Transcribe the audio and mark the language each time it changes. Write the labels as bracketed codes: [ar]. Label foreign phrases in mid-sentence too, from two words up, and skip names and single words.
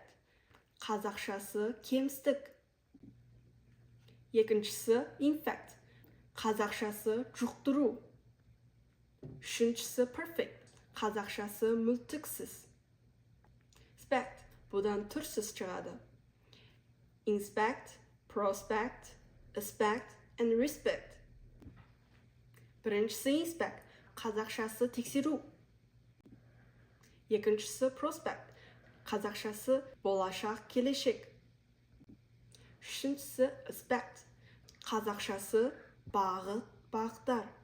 [kk] Қазақшасы кемістік. Екіншісі infact. Қазақшасы жұқтыру. Үшіншісі perfect. Қазақшасы мүлтіксіз. Spect. Бұдан 4 сөз шығады. [en] Inspect, prospect, aspect and respect. [kk] Біріншісі inspect. Қазақшасы тексеру. Екіншісі prospect. Қазақшасы болашақ келешек. Үшіншісі aspect. Қазақшасы бағыт, бағдар.